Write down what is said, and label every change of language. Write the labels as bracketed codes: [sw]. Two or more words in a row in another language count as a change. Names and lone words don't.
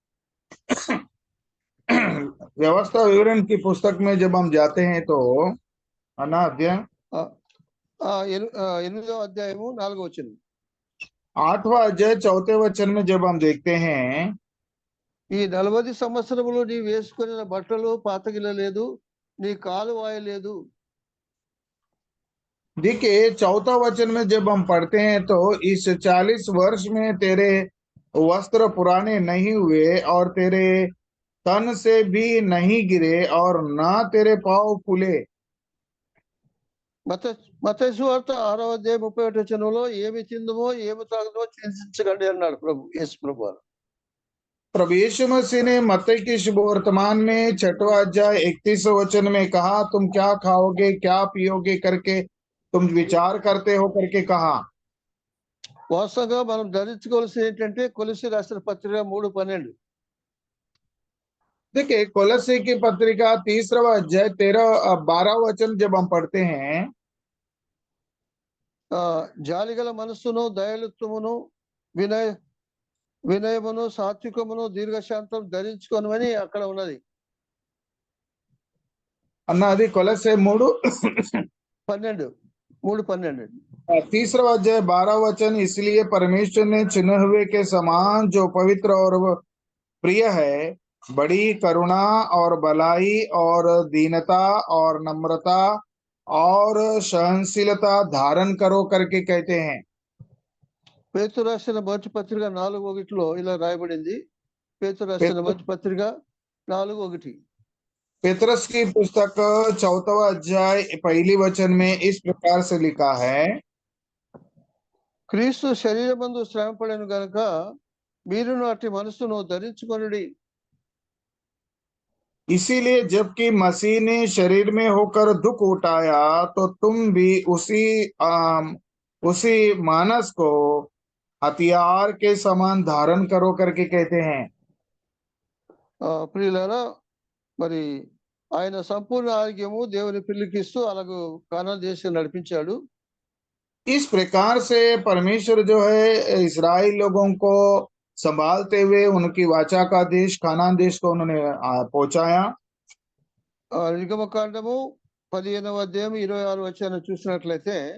[hi] व्यवस्था विवरण की पुस्तक में जब हम जाते हैं तो अन्ना अध्याय [te] 8వ అధ్యాయము 4వ వచనం. [hi] 8वां अध्याय 4थे वचन में जब हम देखते हैं, [te] ఈ 40 సంవత్సరములు నీ వేసుకున్న బట్టలు పాతగిలలేదు, నీ కాలు వాయలేదు. [hi] देखिए 4था वचन में जब हम पढ़ते हैं तो इस 40 वर्ष में तेरे वस्त्र पुराने नहीं हुए और तेरे तन से भी नहीं गिरे और ना तेरे पाँव फूले। [te] మత్తయి సువార్త 6వ అధ్యాయం 31వ వచనంలో ఏమి తిందుమో ఏమి తాగుదమో చింతించకండి అన్నాడు యేసు ప్రభు. [hi] प्रभु यीशु मसीह ने मत्ती के शुभ वर्तमान में 6वां अध्याय 31वें वचन में कहा, तुम क्या खाओगे क्या पियोगे करके तुम विचार करते हो करके कहा। [te] వాస్తవంగా మనం ధరించుకోవాల్సింది ఏంటంటే కొలస్సీ రాసిన పత్రిక 3:12. [hi] देखिए कोलोसी की पत्रिका 3वां अध्याय 12 वचन जब हम पढ़ते हैं, [te] జాలిగల మనస్సును, దయాళుత్వమును, వినయమును, సాత్వికమును, దీర్ఘశాంతం ధరించుకోనమని అక్కడ ఉన్నది. అన్నది కొలస్సీ 3:12. [hi] 3वां अध्याय 12 वचन, इसलिए परमेश्वर ने चुने हुए के समान जो पवित्र और प्रिय है बड़ी करुणा और भलाई और दीनता और नम्रता और सहनशीलता धारण करो करके कहते हैं। [te] పేతురు రాసిన మొదటి పత్రిక 4:1 ఇలా రాయబడింది. పేతురు రాసిన మొదటి పత్రిక 4:1. [hi] पेतरस की पुस्तक 4वां अध्याय 1 वचन में इस प्रकार से लिखा है, [te] క్రీస్తు శరీరమందు శ్రమ పడెను గనుక మీరును అట్టి మనస్సును ధరించుకొనుడి. [hi] इसीलिए जबकि मसीह ने शरीर में होकर दुख उठाया तो तुम भी उसी मानस को हथियार के समान धारण करो करके कहते हैं। [te] ప్రియులారా, మరి ఆయన సంపూర్ణ ఆరోగ్యము దేవుని పిల్లకిస్తూ అలాగూ కానాను దేశం నడిపించాడు. [hi] इस प्रकार से परमेश्वर जो है इस्राएल लोगों को संभालते हुए उनकी वाचा का देश कानान देश को उन्होंने पहुंचाया। [te] నిర్గమకాండము 15వ అధ్యాయం 26వ వచనం చూసినట్లయితే,